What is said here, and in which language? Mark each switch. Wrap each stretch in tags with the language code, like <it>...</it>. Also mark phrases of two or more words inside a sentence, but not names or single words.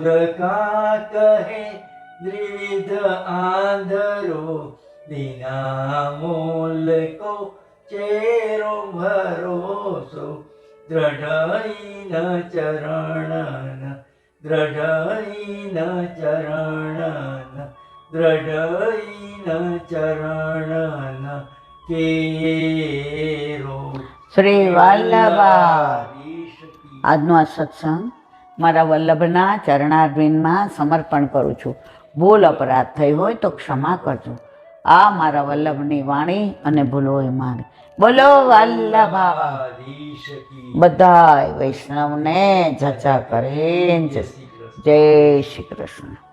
<bra>का कहे द्विविध आंधरो बिना मोल को चेरो भरोसो दृढ़ चरण दृढ़ चरण दृढ़ चरण केरो</bra> <gu>શ્રી વલ્લભા. આજનો આ સત્સંગ મારા વલ્લભના ચરણારવિંદમાં સમર્પણ કરું છું. ભૂલ અપરાધ થઈ હોય તો ક્ષમા કરજો. આ મારા વલ્લભની વાણી અને ભૂલો એ માની. બોલો વલ્લભા. બધાય વૈષ્ણવને જચા કરે જય શ્રી કૃષ્ણ.</gu>